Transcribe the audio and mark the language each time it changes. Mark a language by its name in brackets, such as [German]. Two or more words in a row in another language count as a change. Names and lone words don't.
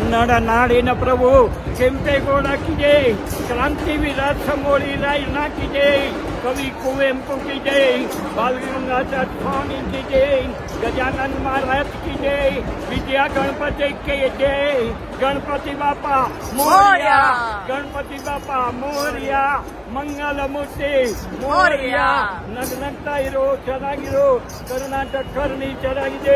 [Kannada] ಕನ್ನಡ ನಾಡಿನ ಪ್ರಭು ಕೆಂಪೇಗೌಡ [Hindi] की जय, [Kannada] ಕ್ರಾಂತಿವೀರ ಸಂಗೊಳ್ಳಿ ರಾಯಣ್ಣ [Hindi] की जय, [Kannada] ಕವಿ ಕುವೆಂಪು [Hindi] की जय, [Kannada] ಬಾಲಗಂಗಾಧರ ಸ್ವಾಮಿ [Hindi] की जय, [Marathi] गजानन महाराज [Hindi] की जय, [Marathi] विजया गणपति [Hindi] की जय, [Marathi] गणपति बापा मोरया, गणपति बापा मोरया, मंगल मूर्ति मोरया, [Kannada] ನಗ್ನಗ್ತಾ ಇರೋ ಚೆನ್ನಾಗಿರೋ ಕರ್ನಾಟಕ ಕರ್ಣಿ ಚೆನ್ನಾಗಿದೆ.